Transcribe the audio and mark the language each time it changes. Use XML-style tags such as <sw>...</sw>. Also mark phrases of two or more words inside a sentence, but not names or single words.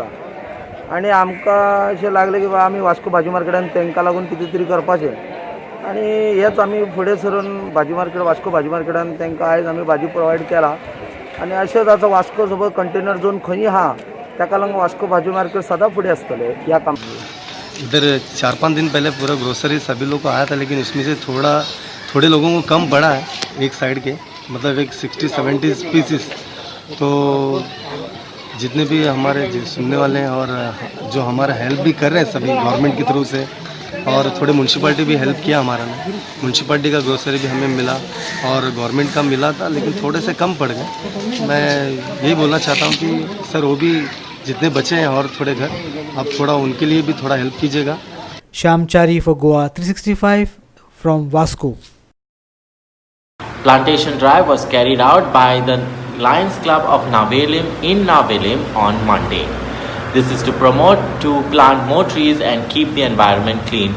<kok>आनी आमकां अशें लागलें की बाबा आमी वास्को भाजी मार्केटान तांकां लागून कितें तरी करपाचें आनी हेच आमी फुडें सरून भाजी मार्केट वास्को भाजी मार्केटान तांकां आयज आमी भाजी प्रोवायड केला. आनी अशेंच आतां वास्को</kok> <en>suppose container zone</en> <kok>खंय आहा ताका लागून वास्को भाजी मार्केट सदां फुडें आसतलें ह्या काम.</kok> <hi>इधर 4-5 दिन पहले पूरा ग्रोसरी सभी लोग को आया था, लेकिन उसमें से थोड़े लोगों को कम पड़ा है एक साइड के, मतलब एक 60-70 पीसेस. तो जितने भी हमारे सुनने वाले हैं और जो हमारा हेल्प भी कर रहे हैं सभी गवर्नमेंट की थ्रू से, और थोड़े म्यूनसिपाल्टी भी हेल्प किया हमारा ने. म्यूनसिपाल्टी का ग्रोसरी भी हमें मिला और गवर्नमेंट का मिला था, लेकिन थोड़े से कम पड़ गए. मैं यही बोलना चाहता हूँ कि सर वो भी जितने बचे हैं और थोड़े घर, आप थोड़ा उनके लिए भी थोड़ा हेल्प कीजिएगा.</hi> <en>Shyam Chari for Goa 365 from Vasco. Plantation drive was carried out by the Lions Club of Navelim in Navelim on Monday. This is to promote to plant more trees and keep the environment clean.</en>